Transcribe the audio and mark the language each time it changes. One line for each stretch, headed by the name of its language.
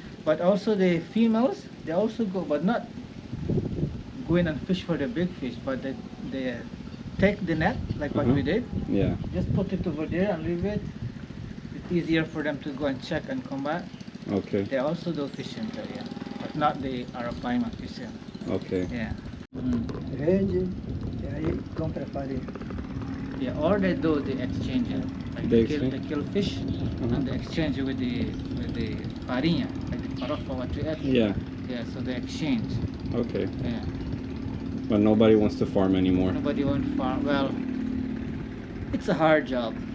English: But also the females, they also go, but not go in and fish for the big fish, but they take the net, like what we did, Yeah. just put it over there and leave it. It's easier for them to go and check and come back. Okay. They also do fishing there, yeah. But not the Arapaima fishing. Okay. Yeah.
Portuguese: Rede, e aí compra farinha.
English: Yeah, or they do the exchange. Like They they kill fish and they exchange it with the farinha, like the farofa what we ate. Yeah. Yeah, so they exchange. Okay. Yeah. But nobody wants to farm anymore. Nobody wants farm. Well, it's a hard job.